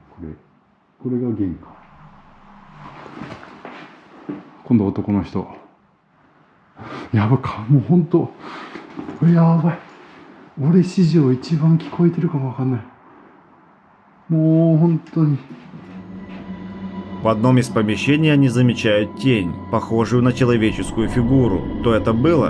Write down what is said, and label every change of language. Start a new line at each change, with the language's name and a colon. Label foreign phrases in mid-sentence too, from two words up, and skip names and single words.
Japanese: これが玄関。今度男の人。やばか、もうほんと。やばい。俺史上一番聞こえてるかもわかんない。もう本当に。
Russian: В одном из помещений они замечают тень, похожую на человеческую фигуру. То это было?